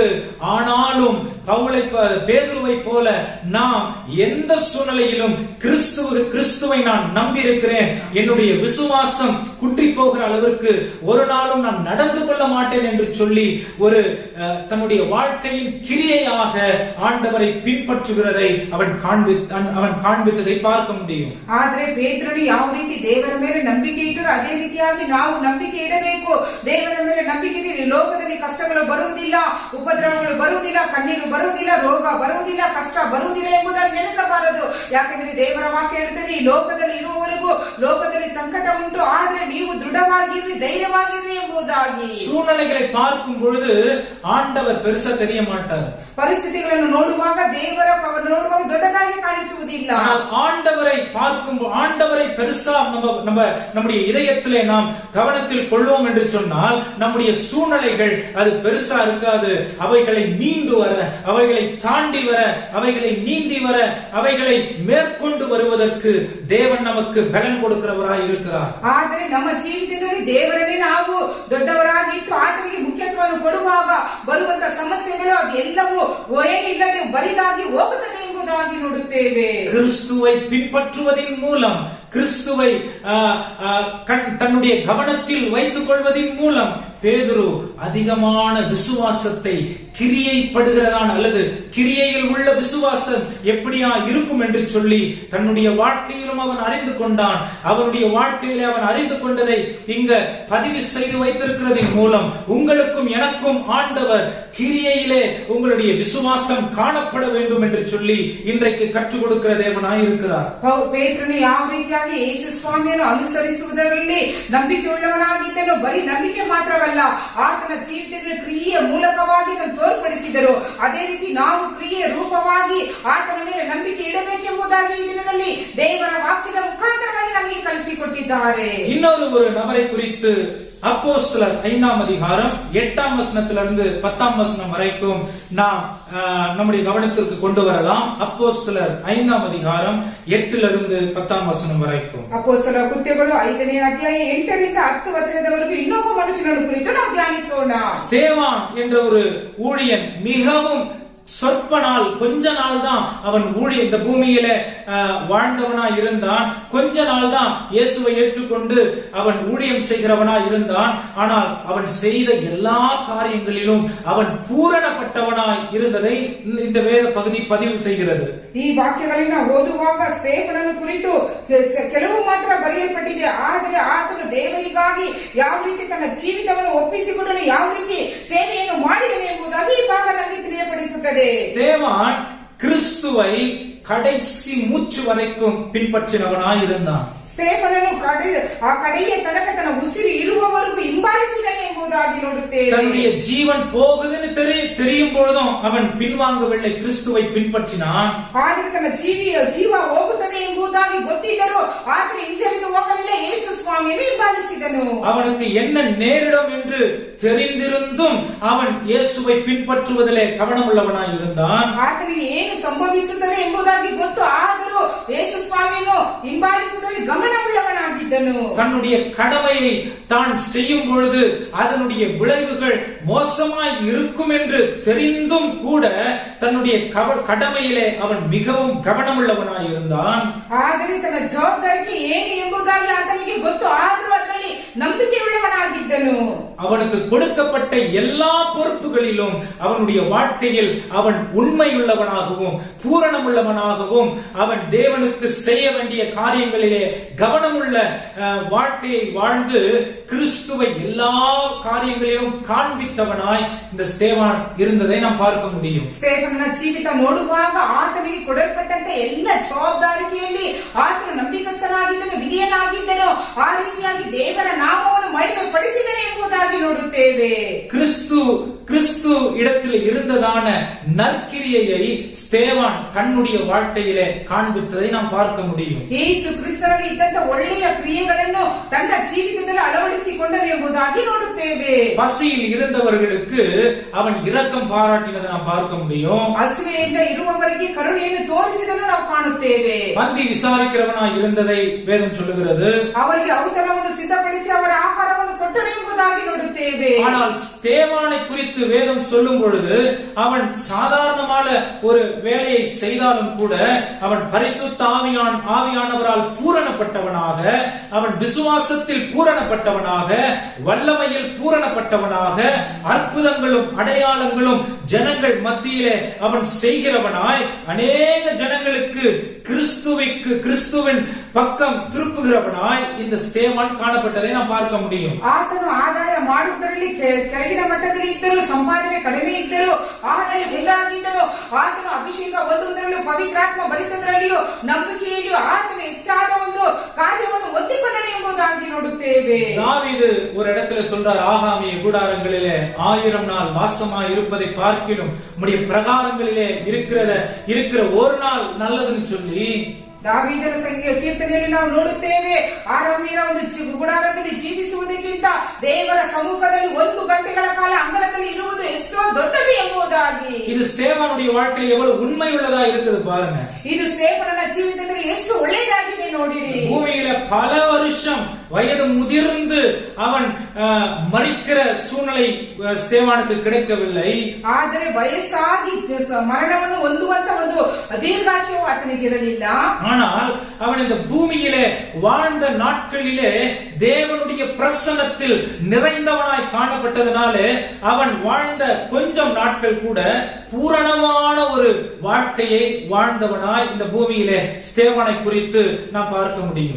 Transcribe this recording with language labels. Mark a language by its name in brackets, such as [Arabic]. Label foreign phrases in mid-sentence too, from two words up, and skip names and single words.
[Tamil] ஆனாலும் பேதுருவை போல நாம் எந்த சூழ்நிலையிலும் கிறிஸ்துவை நான் நம்பி இருக்கிறேன், என்னுடைய விசுவாசம் குன்றி போகிற அளவிற்கு ஒரு நாளும் நான் நடந்து கொள்ள மாட்டேன் என்று சொல்லி ஒரு தன்னுடைய வாழ்க்கையின் கிரியையாக ஆண்டவரை பின்பற்றுகிறதை அவன் காண்பித்ததை பார்க்க முடியும். [Kannada] ಆದರೆ ಪೇತ್ರನು ಯಾವ ರೀತಿ ದೇವರ ಮೇಲೆ ನಂಬಿಕೆ ಇಟ್ಟರು ಅದೇ ರೀತಿಯಾಗಿ ನಾವು ನಂಬಿಕೆ ಇಡಬೇಕು. ದೇವರ ಮೇಲೆ ನಂಬಿಕೆ ಇಟ್ಟರೆ ಲೋಕದಲ್ಲಿ ಕಷ್ಟಗಳು ಬರುವುದಿಲ್ಲ, ಉಪದ್ರವಗಳು ಬರುವುದಿಲ್ಲ, ಕಣ್ಣೀರು ಬರುವುದಿಲ್ಲ, ರೋಗ ಬರುವುದಿಲ್ಲ, ಕಷ್ಟ ಬರುವುದಿಲ್ಲ ಎಂಬುದಾಗಿ ನೆನೆಸಬಾರದು. ಯಾಕೆಂದ್ರೆ ದೇವರ ವಾಕ್ಯ ಹೇಳುತ್ತದೆ, ಈ ಲೋಕದಲ್ಲಿ ಇರುವವರೆಗೂ ಲೋಕದಲ್ಲಿ ಸಂಕಟ ಉಂಟು, ಆದ್ರೆ ನೀವು ದೃಢವಾಗಿರ್ರಿ, ಧೈರ್ಯವಾಗಿರ್ರಿ ಎಂಬುದಾಗಿ. [Tamil] சூழ்நிலைகளை பார்க்கும் பொழுது ஆண்டவர் பெருசா தெரிய மாட்டார். [Kannada] ಪರಿಸ್ಥಿತಿಗಳನ್ನು ನೋಡುವಾಗ ನೋಡುವಾಗ ದೊಡ್ಡದಾಗಿ ಕಾಣಿಸುವುದಿಲ್ಲ. [Tamil] ஆண்டவரை பார்க்கும் ஆண்டவரை பெருசா நம்முடைய இதயத்திலே நாம் கவனத்தில் கொள்வோம் என்று சொன்னால் நம்முடைய சூழ்நிலைகள் அது பெருசா இருக்காது. அவைகளை மீண்டு வர, அவைகளை தாண்டி வர, அவைகளை நீந்தி வர, அவைகளை மேற்கொண்டு வருவதற்கு தேவன் நமக்கு பலன் கொடுக்கிறவராய் இருக்கிறார். [Kannada] ಆದರೆ ನಮ್ಮ ಜೀವಿತದಲ್ಲಿ ದೇವರನ್ನೇ ನಾವು ದೊಡ್ಡವರಾಗಿಟ್ಟು ಆತನಿಗೆ ಮುಖ್ಯತ್ವವನ್ನು ಕೊಡುವಾಗ ಬರುವಂತ ಸಮಸ್ಯೆಗಳು ಅದೆಲ್ಲವೂ ಏನಿಲ್ಲದೆ ಬರಿದಾಗಿ ಹೋಗುತ್ತದೆ ಎಂಬುದಾಗಿ ನೋಡುತ್ತೇವೆ. [Tamil] கிறிஸ்துவை பின்பற்றுவதன் மூலம், கிறிஸ்துவை தன்னுடைய கவனத்தில் வைத்துக் கொள்வதன் மூலம் பேதுரு அதிகமான விசுவாசத்தை கிரியைப்படுகிறதான் அல்லது கிரியையில் உள்ள விசுவாசம் எப்படியா இருக்கும் என்று சொல்லி தன்னுடைய வாழ்க்கையிலும் அவன் அறிந்து கொண்டான். அவனுடைய வாழ்க்கையிலே அவன் அறிந்து கொண்டதை இங்க பதிவு செய்து வைத்திருக்கிறதின் மூலம் உங்களுக்கும் எனக்கும் ஆண்டவர் கிரியையிலே உங்களுடைய விசுவாசம் காணப்பட வேண்டும் என்று சொல்லி இன்றைக்கு கற்றுக் கொடுக்கிற தேவனாய் இருக்கிறார். [Kannada] ಪೇತ್ರನು ಯಾವ ರೀತಿಯಾಗಿ ಯೇಸು ಸ್ವಾಮಿಯನ್ನು ಅನುಸರಿಸುವುದರಲ್ಲಿ ನಂಬಿಕೆಯುಳ್ಳವನಾಗಿದ್ದನು. ಬರೀ ನಂಬಿಕೆ ಮಾತ್ರವಲ್ಲ, ಆತನ ಜೀವಿತದಲ್ಲಿ ಕ್ರಿಯೆಯ ಮೂಲಕವಾಗಿ ತೋರ್ಪಡಿಸಿದರು. ಅದೇ ರೀತಿ ನಾವು ಕ್ರಿಯೆಯ ರೂಪವಾಗಿ ಆತನ ಮೇಲೆ ನಂಬಿಕೆ ಇಡಬೇಕೆಂಬುದಾಗಿ ಈ ದಿನದಲ್ಲಿ ದೇವರ ವಾಕ್ಯದ ಮುಖಾಂತರವಾಗಿ ನಮಗೆ ಕಲಿಸಿಕೊಟ್ಟಿದ್ದಾರೆ. [Tamil] இன்னொரு ஒரு நபரை குறித்து அப்போஸ்தலர் 5ஆம் அதிகாரம் 8ஆம் வசனத்திலிருந்து 10ஆம் வசனம் வரைக்கும் நாம் நம்முடைய கவனத்திற்கு கொண்டு வரலாம். அப்போஸ்தலர் 5ஆம் அதிகாரம் 8லிருந்து 10ஆம் வசனம் வரைக்கும். [Kannada] ಅಪೊಸ್ತಲರ ಕೃತ್ಯಗಳು 5ನೇ ಅಧ್ಯಾಯ 8ರಿಂದ 10 ವಚನದವರೆಗೂ ಇನ್ನೊಬ್ಬ ಮನುಷ್ಯನನ್ನು ಕುರಿತು ನಾವು ಧ್ಯಾನಿಸೋಣ. [Tamil] ஸ்தேவான் என்ற ஒரு ஊழியன் மிகவும் சொற்ப நாள், கொஞ்ச நாள் தான் அவன் இந்த பூமியில வாழ்ந்தவனா இருந்தான். கொஞ்ச நாள் தான் இயேசுவை ஏற்றுக்கொண்டு அவன் ஊழியம் செய்கிறவனா இருந்தான். ஆனால் அவன் செய்த எல்லா காரியங்களிலும் அவன் பூரணப்பட்டவனாய் இருந்ததை இந்த வேத பகுதி பதிவு செய்கிறது. [Kannada] ಈ ವಾಕ್ಯಗಳನ್ನು ಓದುವಾಗ ಸ್ಟೇಫನನ್ನು ಕುರಿತು ಕೆಲವು ಮಾತ್ರ ಬರೆಯಲ್ಪಟ್ಟಿದೆ. ಆದರೆ ಆತನು ದೇವರಿಗಾಗಿ ಯಾವ ರೀತಿ ತನ್ನ ಜೀವಿತವನ್ನು ಒಪ್ಪಿಸಿಕೊಂಡನು, ಯಾವ ರೀತಿ ಸೇವೆಯನ್ನು ಮಾಡಿದನು ಎಂಬುದಾಗಿ ಈ ಭಾಗ ನಮಗೆ ತಿಳಿಯಪಡಿಸುತ್ತದೆ. [Tamil] ஸ்தேவான் கிறிஸ்துவை கடைசி மூச்சு வரைக்கும் பின்பற்றினவனாய் இருந்தான். [Kannada] ಸ್ಟೇಫನನು ಕಡೆಯ ತನಕ ತನ್ನ ಉಸಿರು ಇರುವವರೆಗೂ ಹಿಂಬಾಲಿಸಿದನು ಎಂಬುದಾಗಿ ನೋಡುತ್ತೇವೆ. [Tamil] தன்னுடைய ஜீவன் போகுதுன்னு தெரியும் பொழுதும் அவன் பின்வாங்கவில்லை, கிறிஸ்துவை பின்பற்றினான். [Kannada] ಆದರೆ ತನ್ನ ಜೀವ ಹೋಗುತ್ತದೆ ಎಂಬುದಾಗಿ ಗೊತ್ತಿದ್ದರೂ ಆತನು ಹಿಂಜರಿದು ಹೋಗಲಿಲ್ಲ, ಯೇಸು ಸ್ವಾಮಿಯನ್ನು ಹಿಂಬಾಲಿಸಿದನು. [Tamil] அவனுக்கு என்ன நேரிடும் என்று தெரிந்திருந்தும் அவன் இயேசுவை பின்பற்றுவதிலே கவனமுள்ளவனாய் இருந்தான். [Kannada] ಆತನಿಗೆ ಏನು ಸಂಭವಿಸುತ್ತದೆ ಎಂಬುದಾಗಿ ಗೊತ್ತು, ಆದರೂ ಯೇಸು ಸ್ವಾಮಿಯನ್ನು ಹಿಂಬಾಲಿಸುವುದರಲ್ಲಿ ಗಮನವುಳ್ಳವನಾಗಿದ್ದನು. [Tamil] தன்னுடைய கடமையை தான் செய்யும் பொழுது அதனுடைய விளைவுகள் மோசமாய் இருக்கும் என்று தெரிந்தும் கூட தன்னுடைய கடமையிலே அவன் மிகவும் கவனமுள்ளவனாய் இருந்தான். [Kannada] ಆದರೆ ತನ್ನ ಜವಾಬ್ದಾರಿಗೆ ಏನು ಎಂಬುದಾಗಿ ಆತನಿಗೆ ಗೊತ್ತು, ಆದರೂ ಅದರಲ್ಲಿ ನಂಬಿಕೆಯುಳ್ಳವನಾಗಿದ್ದನು. [Tamil] அவனுக்கு கொடுக்கப்பட்ட எல்லா பொறுப்புகளிலும் அவனுடைய வாழ்க்கையில் அவன் உண்மையுள்ளவனாகவும் பூரணமுள்ளவனாகவும் அவன் தேவனுக்கு செய்ய வேண்டிய காரியங்களிலே கவனமுள்ள வாழ்க்கையை வாழ்ந்து கிறிஸ்துவை எல்லா காரியங்களிலும் காண்பித்தவனாய் இந்த ஸ்தேவான் இருந்ததை நாம் பார்க்க முடியும். [Kannada] ಸ್ಟೇಫನನ ಜೀವಿತ ನೋಡುವಾಗ ಆತನಿಗೆ ಕೊಡಲ್ಪಟ್ಟಂತೆ ಎಲ್ಲ ಜವಾಬ್ದಾರಿಕೆಯಲ್ಲಿ ಆತನು ನಂಬಿಕಸ್ಥನಾಗಿದ್ದನು, ವಿಧಿಯನಾಗಿದ್ದನು. ಆ ರೀತಿಯಾಗಿ ದೇವರ ನಾಮವನ್ನು ಮಹಿಮೆ ಪಡಿಸಿದನು ಎಂಬುದಾಗಿ ನೋಡುತ್ತೇವೆ. [Tamil] கிறிஸ்து இடத்தில் இருந்ததான நற்கிரியையை ஸ்தேவான் தன்னுடைய வாழ்க்கையிலே காண்பித்ததை நாம் பார்க்க முடியும். [Kannada] ಯೇಸು ಕ್ರಿಸ್ತನಲ್ಲಿ ಇದ್ದಂತ ಒಳ್ಳೆಯ ಕ್ರಿಯೆಗಳನ್ನು ತನ್ನ ಜೀವಿತದಲ್ಲಿ ಅಳವಡಿಸಿಕೊಂಡರು ಎಂಬುದಾಗಿ ನೋಡುತ್ತೇವೆ. [Tamil] பசியில் இருந்தவர்களுக்கு அவன் இரக்கம் பாராட்டினதை நாம் பார்க்க முடியும். [Kannada] ಹಸಿವೆಯಿಂದ ಇರುವವರಿಗೆ ಕರುಣೆಯನ್ನು ತೋರಿಸಿದನ್ನು ನಾವು ಕಾಣುತ್ತೇವೆ. [Tamil] பந்தி விசாரிக்கிறவனாய் இருந்ததை வேதம் சொல்லுகிறது. [Kannada] ಅವರಿಗೆ ಔತಣವನ್ನು ಸಿದ್ಧಪಡಿಸಿ ಅವರ ಆಹಾರವನ್ನು ಕೊಟ್ಟನು ಎಂಬುದಾಗಿ ನೋಡುತ್ತೇವೆ. [Tamil] ஆனால் ஸ்தேவானை குறித்து வேதம் சொல்லும் பொழுது அவன் சாதாரணமான ஒரு வேலையை செய்தாலும் கூட அவன் பரிசுத்த ஆவியானவரால் பூரணப்பட்டவனாக, அவன் விசுவாசத்தில் பூரணப்பட்டவனாக, வல்லமையில் பூரணப்பட்டவனாக, அற்புதங்களும் அடையாளங்களும் ஜனங்கள் மத்தியிலே அவன் செய்கிறவனாய் அநேக ஜனங்களுக்கு கிறிஸ்துவின் பக்கம் திருப்புகிறவனாய் இந்த ஸ்தேவான் காணப்பட்டதை நாம் பார்க்க முடியும். [Kannada] ಆತನು ಆದಾಯ ಮಾಡುವುದರಲ್ಲಿ ಕೆಳಗಿನ ಮಟ್ಟದಲ್ಲಿ ಇದ್ದರು, ಸಂಪಾದನೆ ಕಡಿಮೆ ಇದ್ದರು, ಆಹಾರದಲ್ಲಿ ಮುಂದಾಗಿದ್ದರು. ಆತನು ಅಭಿಷೇಕ ಹೊಂದುವುದರಲ್ಲಿಯೂ ಪವಿತ್ರಾತ್ಮ ಭರಿತದರಲ್ಲಿಯೂ ನಂಬಿಕೆಯಲ್ಲಿಯೂ ಆತನು ಹೆಚ್ಚಾದ ಒಂದು ಕಾರ್ಯವನ್ನು ಹೊಂದಿ ನೋಡುತ್ತೇವೆ. [Tamil] தாவீது ஒரு இடத்துல சொல்றார், ஆகாமிய கூடாரங்களிலே 1000 நாள் வாசமாய் இருப்பதை பார்க்கிலும் உம்முடைய பிரகாரங்களிலே இருக்கிற ஒரு நாள் நல்லதுன்னு சொல்லி [Kannada] ದಾವೀದನ ಕೀರ್ತನೆಯಲ್ಲಿ ನಾವು ನೋಡುತ್ತೇವೆ, ಆರಾಮಿಯರ ಒಂದು ಗುಡಾರದಲ್ಲಿ ಜೀವಿಸುವುದಕ್ಕಿಂತ ದೇವರ ಸಮ್ಮುಖದಲ್ಲಿ 1 ಗಂಟೆಗಳ ಕಾಲ ಅಂಗಳದಲ್ಲಿ ಇರುವುದು ಎಷ್ಟೋ ದೊಡ್ಡದು ಎಂಬುದಾಗಿ. [Tamil] இது ஸ்தேவானுடைய வாழ்க்கையில் எவ்வளவு உண்மை உள்ளதா இருக்குது பாருங்க. [Kannada] ಇದು ಸ್ಟೇಫನನ ಜೀವಿತದಲ್ಲಿ ಎಷ್ಟು ಒಳ್ಳೆಯದಾಗಿದೆ ನೋಡಿರಿ. [Tamil] பூமியில பல வருஷம் வயது முதிர்ந்து அவன் மரிக்கிற சூழ்நிலை ஸ்தேவானுக்கு கிடைக்கவில்லை. [Kannada] ಆದರೆ ವಯಸ್ಸಾಗಿ ಮರಣವನ್ನು ಹೊಂದುವಂತ ಒಂದು ದೀರ್ಘಾಶಯವು ಆತನಿಗೆ ಇರಲಿಲ್ಲ. [Tamil] ஆனால் அவன் இந்த பூமியிலே வாழ்ந்த நாட்களிலே தேவனுடைய பிரசன்னத்தில் நிறைந்தவனாய் காணப்பட்டதனாலே அவன் வாழ்ந்த கொஞ்சம் நாட்கள் கூட பூரணமான ஒரு வாழ்க்கையை வாழ்ந்தவனாய் இந்த பூமியிலே ஸ்தேவானை குறித்து நாம் பார்க்க முடியும்.